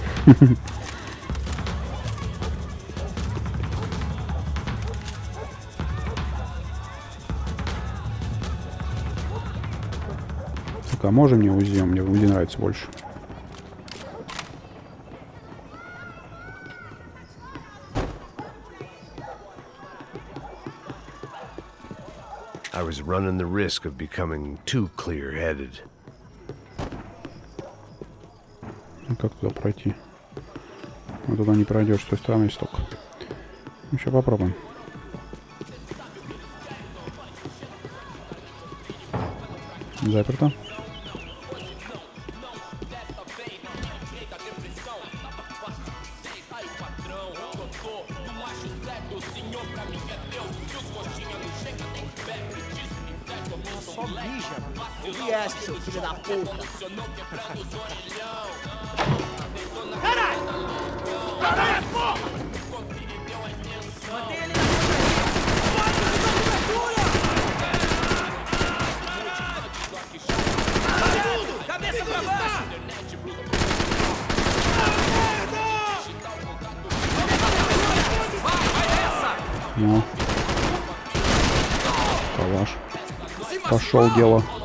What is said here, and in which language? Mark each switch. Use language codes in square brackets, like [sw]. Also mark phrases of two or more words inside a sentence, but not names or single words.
[ru] Так, а можем мне УЗИ? Мне УЗИ нравится больше. [en] I was running the risk of becoming too clear-headed. [ru] Как туда пройти? Вот туда не пройдешь, с той стороны столько. Ну, сейчас попробуем. Заперто. [pt] Só mija, ouvi essa, seu filho da puta. Caralho! Caralho, porra! Mantém ele na cobertura! Cabeça pra baixo! [ru] Ну. Калаш. Пошел дело.